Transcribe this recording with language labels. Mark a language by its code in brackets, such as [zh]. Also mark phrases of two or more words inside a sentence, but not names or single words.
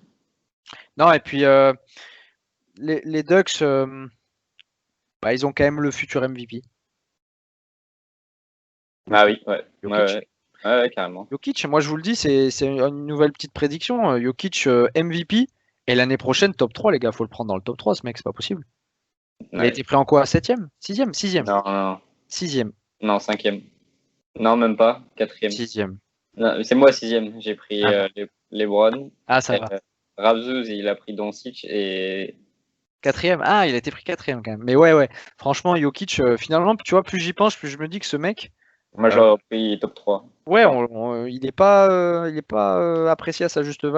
[fr] Non, et puis les Ducks, ils ont quand même le futur MVP. Ah oui, ouais. Jokic. Ouais, carrément. Jokic, moi je vous le dis, c'est une nouvelle petite prédiction. Jokic MVP, et l'année prochaine, top 3, les gars, faut le prendre dans le top 3, ce mec, c'est pas possible. Il a Ouais. été pris en quoi? 7e? 6e? 6e. Non, non, 6e. non, 5e. Non, même pas. 4e. 6e. Non, c'est moi 6e. J'ai pris Ah, bah. LeBron. Ah, ça va. Rapsous, il a pris Doncic et 4e. Ah, il a été pris 4e quand même. Mais ouais. Franchement, Jokic, finalement, tu vois, plus j'y pense, plus je me dis que ce mec, moi euh, j'aurais pris top 3. ouais, Enfin, il est pas apprécié à sa juste valeur.